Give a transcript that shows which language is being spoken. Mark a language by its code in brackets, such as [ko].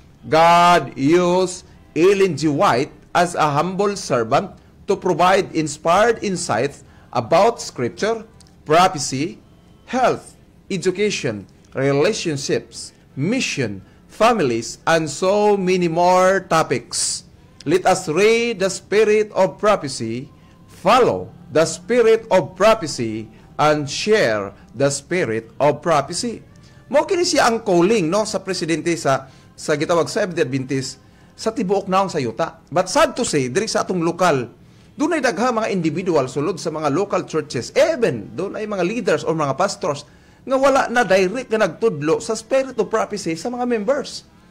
[en] God used Ellen G. White as a humble servant to provide inspired insights about Scripture, prophecy, health, education, relationships, mission, families, and so many more topics. Let us read the spirit of prophecy, follow the spirit of prophecy, and share the spirit of prophecy. [ceb] Mo kini siya ang calling, no, sa presidente sa gitawag Seventh-day Adventist sa tibuok naong sa yuta. [en] But sad to say, [ceb] diri sa atong lokal, doon ay dagha mga individual sulod sa mga local churches, even doon ay mga leaders o mga pastors nga wala na direct nga nagtudlo sa spirit of prophecy sa mga members.